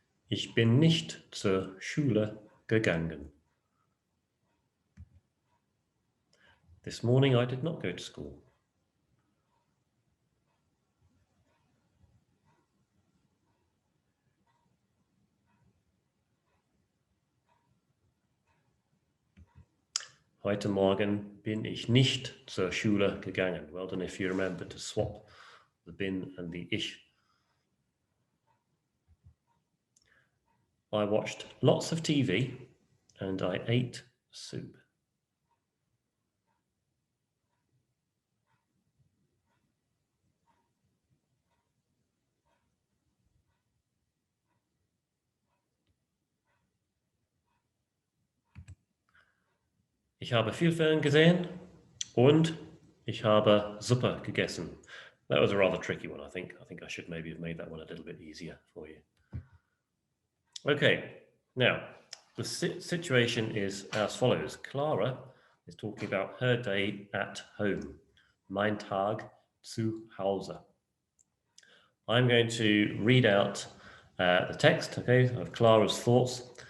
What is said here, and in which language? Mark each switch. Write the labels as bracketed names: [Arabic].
[German] Ich bin nicht zur Schule gegangen. [English] This morning I did not go to school. [German] Heute Morgen bin ich nicht zur Schule gegangen. [English] Well done if you remember to swap the bin and the ich. I watched lots of TV and I ate soup. [German] Ich habe viel Fern gesehen und ich habe Suppe gegessen. [English] That was a rather tricky one, I think. I think I should maybe have made that one a little bit easier for you. Okay, now the situation is as follows. Clara is talking about her day at home. [German] Mein Tag zu Hause. [English] I'm going to read out the text, okay, of Clara's thoughts.